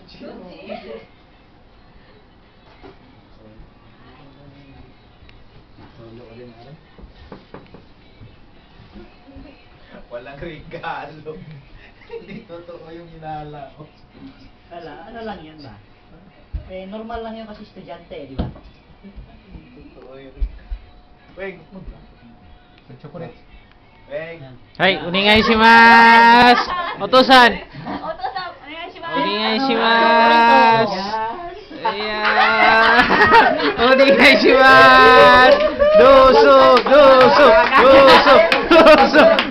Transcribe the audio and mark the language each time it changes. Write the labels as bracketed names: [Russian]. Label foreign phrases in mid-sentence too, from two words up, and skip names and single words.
[Filipino] Walang regalo. Hindi totoo yung inala ko. Ano lang yan ba? Eh, normal lang yan kasi estudyante, di ba? Totoo yung... Weng! Chocolate. Weng! [Japanese] はい、お願いします! Otosan! お願いします! [Filipino] Ayan! [Japanese] お願いします! どうぞ！どうぞ！どうぞ！どうぞ!